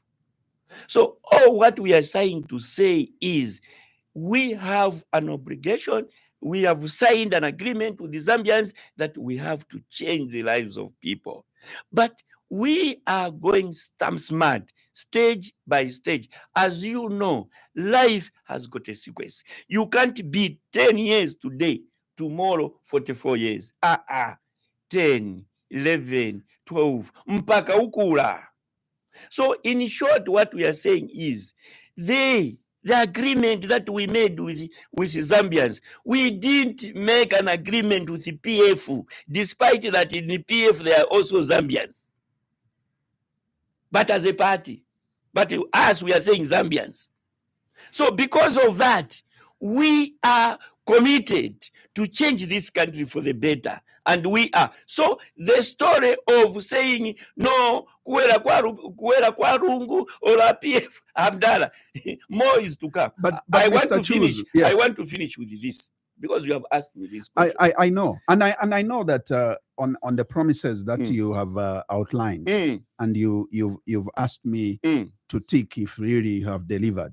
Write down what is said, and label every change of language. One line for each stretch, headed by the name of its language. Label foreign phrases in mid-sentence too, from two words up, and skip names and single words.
English: So all what we are trying to say is we have an obligation, we have signed an agreement with the Zambians that we have to change the lives of people. But we are going smart, stage by stage. As you know, life has got a sequence. You can't be 10 years today, tomorrow 44 years. 10, 11, 12,
Bemba: mpaka ukula.
English: So in short, what we are saying is the agreement that we made with Zambians, we didn't make an agreement with the PF, despite that in the PF there are also Zambians. But as a party, but us, we are saying Zambians. So because of that, we are committed to change this country for the better. And we are. So the story of saying, no,
Bemba: kuwera kwa rungu or PF, Abdallah,
English: more is to come. But I Mr. want to Chuzu, finish. yes. I want to finish with this because you have asked me this question. I know. And I know that on the promises that you have outlined and you've asked me to tick if really you have delivered.